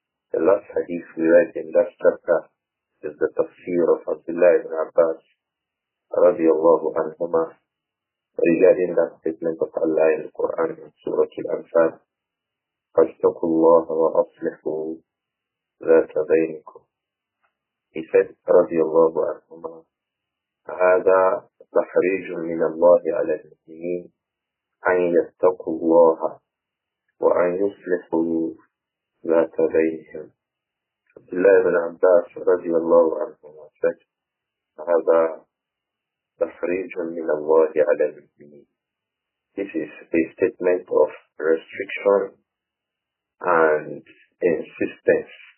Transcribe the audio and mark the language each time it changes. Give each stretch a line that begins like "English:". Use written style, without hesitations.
English: The last hadith we read in that chapter is the tafsir of Abdullah ibn Abbas radiyallahu anhuma regarding that statement of Allah in the Quran in Surah Al-Anfal,
Arabic: فَاتَّقُوا اللَّهَ وَأَصْلِحُوا ذَاتَ بَيْنِكُمْ.
English: He said
Arabic: radiyallahu anhuma, هذا تحريج من الله على المؤمنين أن يتقوا الله وأن يصلحوا ذات بينهم. Abdullah ibn Abbas radiyallahu anhuma said, هذا تحريج من الله على المؤمنين.
English: This is a statement of restriction and insistence.